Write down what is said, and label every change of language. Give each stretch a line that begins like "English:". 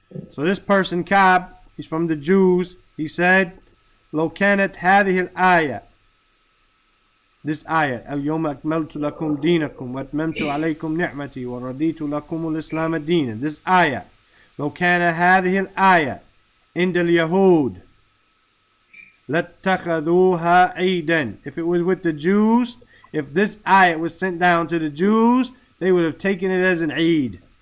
English: So this person, Ka'b, he's from the Jews.
Arabic: He said, لو كانت هذه الآية,
English: this ayah,
Arabic: اليوم أكملت لكم دينكم وأتممت عليكم نعمتي ورضيت لكم الإسلام دينا, this ayah, لو كان هذه الآية عند اليهود لاتخذوها عيدا,
English: if it was with the Jews, if this ayat was sent down to the Jews, they would have taken it as an Eid.